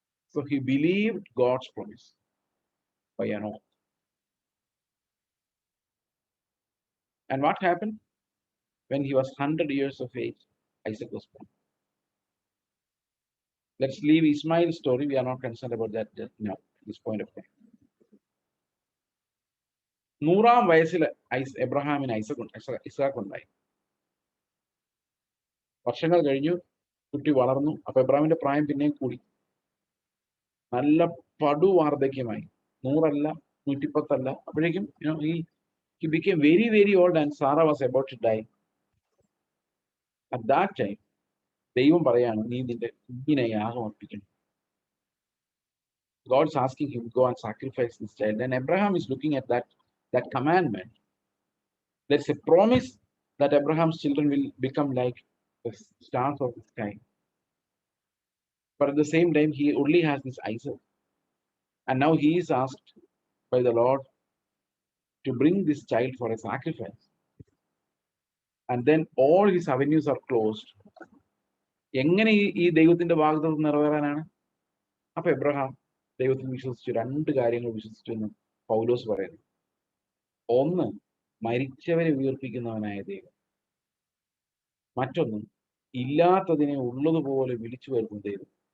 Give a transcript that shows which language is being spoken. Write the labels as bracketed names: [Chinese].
[English] So he believed God's promise by an oath. And what happened? When he was 100 years of age, Isaac was born. Let's leave Ishmael's story. We are not concerned about that now, at this point of time. [Malayalam] 100-ാം വയസ്സിൽ എബ്രഹാമിന് ഇസ്ഹാക്ക് ഉണ്ടായി. വർഷങ്ങൾ കഴിഞ്ഞു, കുട്ടി വളർന്നു. അപ്പൊ എബ്രഹാമിന്റെ പ്രായം പിന്നെയും കൂടി, നല്ല പടു വാർദ്ധക്യമായി. 100 അല്ല, 110 അല്ല. അപ്പോഴേക്കും [English] he became very, very old and Sarah was about to die. At that time, [Malayalam] ദൈവം പറയാണ്, നീ നിന്റെ കുഞ്ഞിനെ യാഗം അർപ്പിക്കണം. [English] God is asking him, go and sacrifice this child. And Abraham is looking at that commandment. There's a promise that Abraham's children will become like the stars of the sky. But at the same time, he only has this Isaac. And now he is asked by the Lord to bring this child for a sacrifice. And then all his avenues are closed. [Malayalam] എങ്ങനെ ഈ ദൈവത്തിന്റെ വാഗ്ദത്തം നിറവേറാനാണ്? അപ്പൊ Abraham ദൈവത്തിൽ വിശ്വസിച്ചു. 2 കാര്യങ്ങൾ വിശ്വസിച്ചു എന്ന് പൗലോസ് പറയുന്നു. ഒന്ന്, മരിച്ചവരെ ഉയർപ്പിക്കുന്നവനായ ദൈവം. മറ്റൊന്ന്, ഇല്ലാത്തതിനെ ഉള്ളതുപോലെ വിളിച്ചു വരുന്ന ദൈവം.